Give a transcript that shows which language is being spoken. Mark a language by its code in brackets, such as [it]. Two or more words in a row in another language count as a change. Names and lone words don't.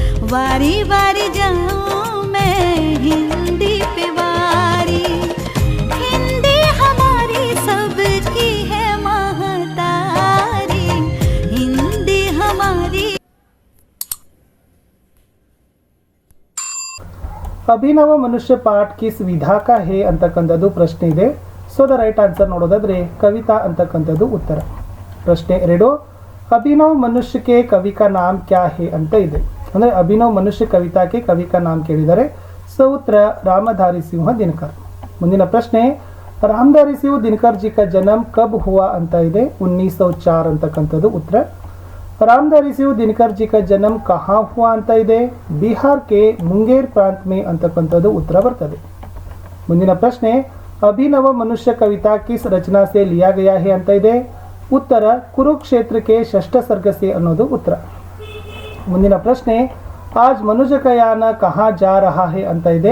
[hi] बारी बारी जाऊं मैं हिंदी पे वारी, हिंदी हमारी सबकी है महतारी, हिंदी हमारी। [kn] ಅಭಿನವ ಮನುಷ್ಯ ಪಾಠ [hi] किस विधा का है [kn] ಅಂತಕ್ಕಂಥದ್ದು ಪ್ರಶ್ನೆ ಇದೆ. [en] so the right answer [kn] ನೋಡೋದಾದ್ರೆ ಕವಿತಾ ಅಂತಕ್ಕಂಥದ್ದು ಉತ್ತರ. ಪ್ರಶ್ನೆ 2, ಅಭಿನವ್ ಮನುಷ್ಯಕ್ಕೆ [hi] कवि का नाम क्या है [kn] ಅಂತ ಇದೆ. ಅಂದರೆ ಅಭಿನವ್ ಮನುಷ್ಯ ಕವಿತಾಕ್ಕೆ [hi] कवि का नाम [kn] ಕೇಳಿದರೆ ಸೊ ಉತ್ತರ ರಾಮಧಾರಿ ಸಿಂಹ ದಿನಕರ್. ಮುಂದಿನ ಪ್ರಶ್ನೆ, ರಾಮಧಾರಿ ಸಿಂಹ ದಿನಕರ್ [hi] जी का जन्म कब हुआ [kn] ಅಂತ ಇದೆ. 1904 ಅಂತಕ್ಕಂಥದ್ದು ಉತ್ತರ. [hi] रामधारी सिंह दिनकर जी का जन्म कहाँ हुआ [kn] ಅಂತ ಇದೆ. ಬಿಹಾರ್ ಕೆ ಮುಂಗೇರ್ ಪ್ರಾಂತ್ ಮೇ ಅಂತಕ್ಕಂಥದ್ದು ಉತ್ತರ ಬರ್ತದೆ. ಮುಂದಿನ ಪ್ರಶ್ನೆ, ಅಭಿನವ ಮನುಷ್ಯ ಕವಿತಾ [hi] किस रचना से लिया गया है [kn] ಅಂತ ಇದೆ. ಉತ್ತರ [hi] कुरुक्षेत्र के षष्ठ सर्ग से [kn] ಅನ್ನೋದು ಉತ್ತರ. ಮುಂದಿನ ಪ್ರಶ್ನೆ, [hi] आज मनुजकयान कहा जा रहा है [kn] ಅಂತ ಇದೆ.